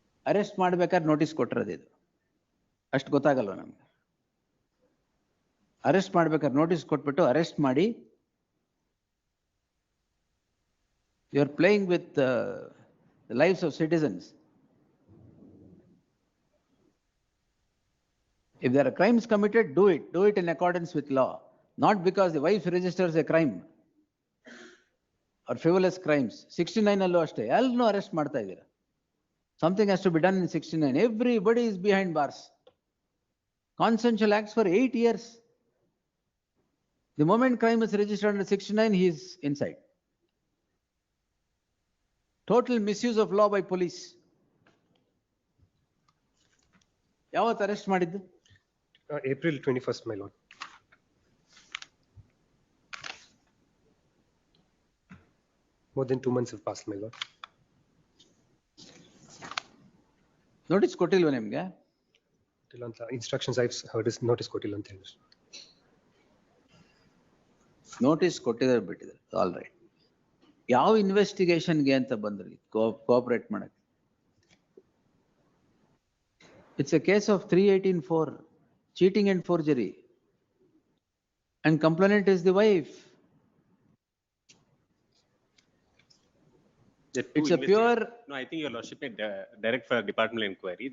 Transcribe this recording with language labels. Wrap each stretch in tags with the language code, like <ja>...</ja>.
<kn>Arrest ಮಾಡ್ಬೇಕಾದ್ರೆ notice ಕೊಟ್ಟಿರೋದು ಇದು. ಅಷ್ಟು ಗೊತ್ತಾಗಲ್ವ ನಮ್ಗೆ? ಅರೆಸ್ಟ್ ಮಾಡ್ಬೇಕಾದ್ರೆ ನೋಟಿಸ್ ಕೊಟ್ಬಿಟ್ಟು ಅರೆಸ್ಟ್ ಮಾಡಿ,</kn> <en>You are playing with the lifes of citizens. If there are crimes committed, do it in accordance with law, not because the wife registers a crime or frivolous crimes.</en> <kn>69 ಅಲ್ಲೂ ಅಷ್ಟೇ ಎಲ್ಲರೂ arrest ಮಾಡ್ತಾ ಇದ್ದೀರಾ.</kn> <en>Something has to be done in 69. Everybody is behind bars. Consensual acts for 8 years. The moment crime is registered under 69, he is inside. Total misuse of law by police.</en> <kn>ಯಾವತ್ತು arrest ಮಾಡಿದ್ದು?</kn> <en>April 21st, my lord. More than 2 months have passed, my lord.</en> <kn>Notice ಕೊಟ್ಟಿಲ್ವ ನಿಮ್ಗೆ?</kn> <en>Instructions I've heard is notice</en> <kn>ಕೊಟ್ಟಿಲ್ಲ ಅಂತ ಹೇಳಿ. Notice ಕೊಟ್ಟಿದ್ದಾರೆ ಬಿಟ್ಟಿದ್ದಾರೆ, all right. ಯಾವ ಇನ್ವೆಸ್ಟಿಗೇಷನ್ಗೆ ಅಂತ ಬಂದ್ರಿ ಕೋಆಪರೇಟ್ ಮಾಡಕ್ಕೆ?</kn> <en>It's a case of 318(4), cheating and forgery. And complainant is the wife. The two It's a pure, No, I think your lordship may direct for departmental inquiry.</en>